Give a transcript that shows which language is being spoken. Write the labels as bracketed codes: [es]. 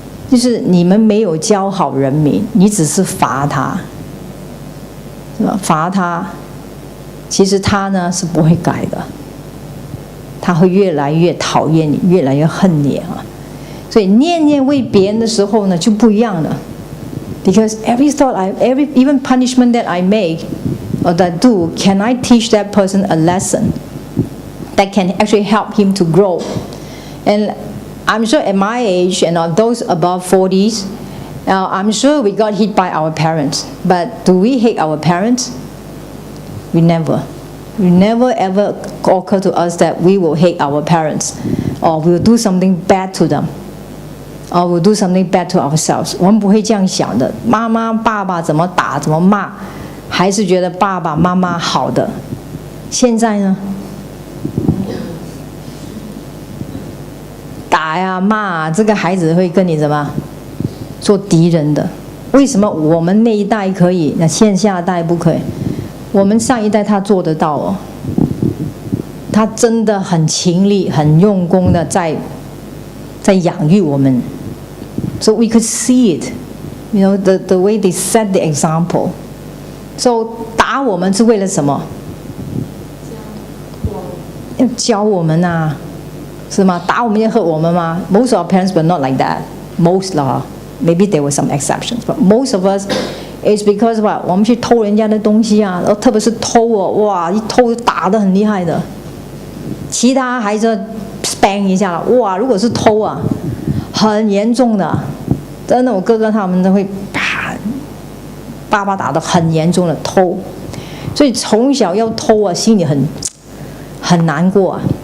[zh] 就是你们没有教好人民，你只是罚他，是吧？罚他，其实他呢是不会改的，他会越来越讨厌你，越来越恨你啊。所以念念为别人的时候呢就不一样了。 [en] Because every thought, even punishment that I make or that I do, can I teach that person a lesson that can actually help him to grow? And I'm sure at my age and those above 40s, I'm sure we got hit by our parents. But do we hate our parents? We never. We never ever occur to us that we will hate our parents or we will do something bad to them. Or we'll do something bad to ourselves. [zh] 我们不会这样想的。妈妈、爸爸怎么打、怎么骂，还是觉得爸爸妈妈好的。现在呢，打呀、骂啊，这个孩子会跟你怎么做敌人的？为什么我们那一代可以，那现下代不可以？我们上一代他做得到哦，他真的很勤力、很用功的在养育我们。 [en] So we could see it, the way they set the example. So [zh] 打我们是为了什么？要教我们啊，是吗？打我们要喝我们吗？ [en] Most of our parents were not like that. Most lah, maybe there were some exceptions, but most of us, it's because what [zh] 我们去偷人家的东西啊，然后特别是偷哦，哇，一偷打得很厉害的。其他孩子 spank 一下了，哇，如果是偷啊。很严重的，真的，我哥哥他们都会啪，爸爸打得很严重的偷，所以从小要偷啊，心里很难过啊。